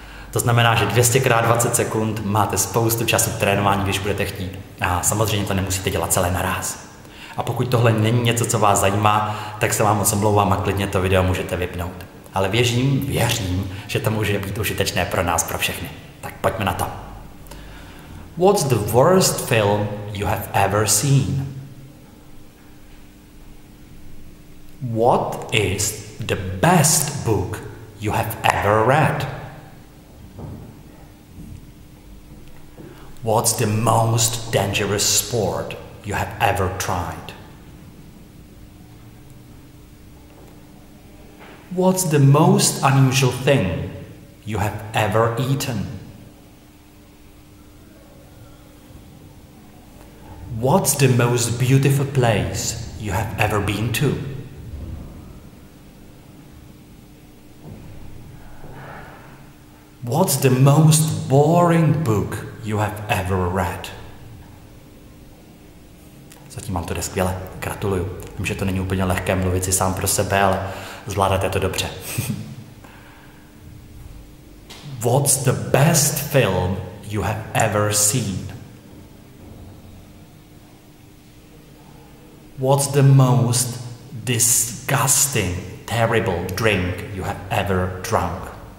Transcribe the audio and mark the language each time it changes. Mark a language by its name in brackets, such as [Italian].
[Czech] To znamená, že 200 x 20 sekund máte spoustu času k trénování, když budete chtít. A samozřejmě to nemusíte dělat celé naráz. A pokud tohle není něco, co vás zajímá, tak se vám moc omlouvám a klidně to video můžete vypnout. Ale věřím, že to může být užitečné pro nás, pro všechny. Tak pojďme na to. [English] What's the worst film you have ever seen? What is the best book you have ever read? What's the most dangerous sport you have ever tried? What's the most unusual thing you have ever eaten? What's the most beautiful place you have ever been to? What's the most boring book you have ever read? [Czech] Zatím vám to jde skvěle, gratuluju. Vím, že to není úplně lehké mluvit si sám pro sebe, ale zvládáte to dobře. [English] What's the best film you have ever seen? What's the most disgusting, terrible drink you have ever drunk?